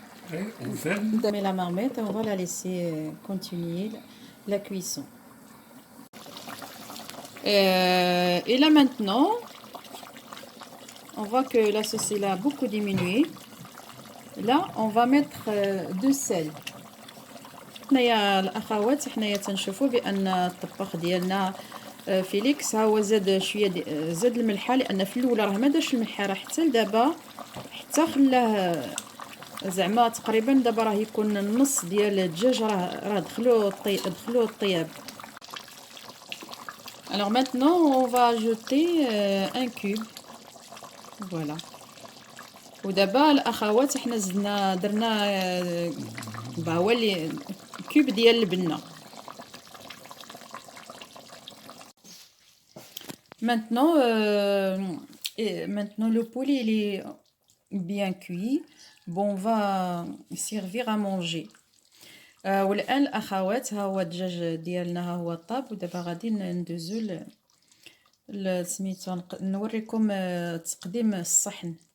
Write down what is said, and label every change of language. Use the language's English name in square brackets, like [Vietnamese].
[French] Oui, on ferme. On ferme la marmite et on va la laisser continuer la cuisson. Et là maintenant, on voit que la sauce elle a beaucoup diminué. Là, on va mettre de sel. [Arabic] حنايا الاخوات حنايا تنشوفوا بان الطباخ ديالنا فيليكس ها هو زاد شويه زاد الملحه، لان في الاول راه ما دارش الملحه، راه حتى لدابا حتى خلاه زعما تقريبا دابا راه يكون النص ديال الدجاج راه دخلوا الطياب. [French] Alors maintenant on va ajouter un cube. Voilà. [Arabic] ودابا الاخوات حنا زدنا درنا هو اللي كوب ديال البنه. [French] Maintenant le poulet il est bien cuit. Bon, on va servir à manger. [Arabic] والآن الأخوات ها هو الدجاج ديالنا ها هو طاب، ودابا غادي ندوزو سميتو نوريكم تقديم الصحن.